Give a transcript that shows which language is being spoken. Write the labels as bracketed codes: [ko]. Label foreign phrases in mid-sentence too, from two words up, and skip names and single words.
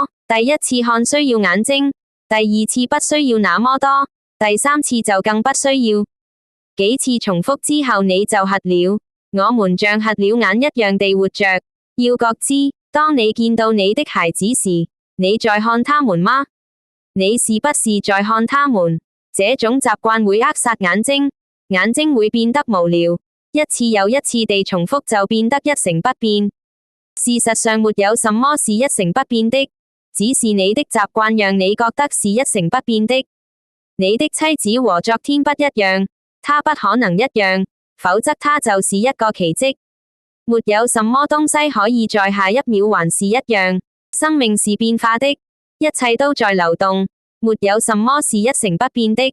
[zh] 第一次看需要眼睛，第二次不需要那麼多，第三次就更不需要。幾次重複之後你就瞎了。我們像瞎了眼一樣地活着。要覺知，當你見到你的孩子時，你在看他們嗎？你是不是在看他們？這種習慣會扼殺眼睛，眼睛會變得無聊，一次又一次地重複就變得一成不變。事實上沒有什麼是一成不變的，只是你的習慣讓你覺得是一成不變的。你的妻子和昨天不一樣，她不可能一樣，否則她就是一個奇蹟。沒有什麼東西可以在下一秒還是一樣，生命是變化的，一切都在流動，沒有什麼是一成不變的。